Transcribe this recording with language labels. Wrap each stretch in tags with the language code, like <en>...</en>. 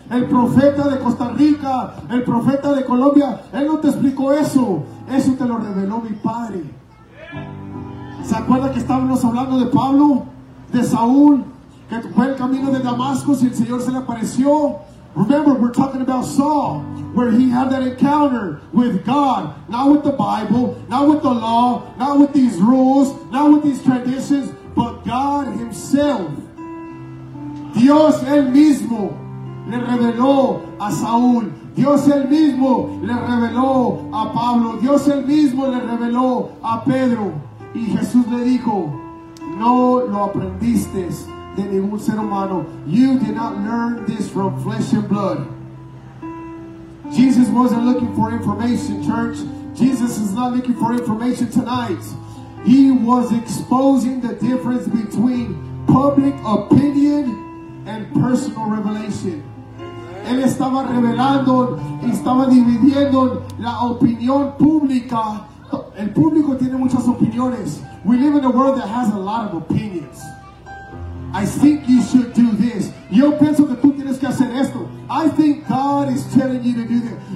<es>El profeta de Costa Rica, el profeta de Colombia, él no te explicó eso. Eso te lo reveló mi padre. ¿Se acuerda que estábamos hablando de Pablo? De Saúl, que fue el camino de Damasco y el Señor se le apareció.</es> <en>Remember, we're talking about Saul, where he had that encounter with God. Not with the Bible, not with the law, not with these rules, not with these traditions, but God himself.</en> <es>Dios el mismo le reveló a Saúl. Dios el mismo le reveló a Pablo. Dios el mismo le reveló a Pedro. Y Jesús le dijo, no lo aprendiste de ningún ser humano.</es> <en>You did not learn this from flesh and blood. Jesus wasn't looking for information, church. Jesus is not looking for information tonight. He was exposing the difference between public opinion and personal revelation.</en> <es>Él estaba revelando, estaba dividiendo la opinión pública. El público tiene muchas opiniones.</es> <en>We live in a world that has a lot of opinions. I think you should do this.</en> <es>Yo pienso que tú tienes que hacer esto.</es> <en>I think God is telling you to do this.</en>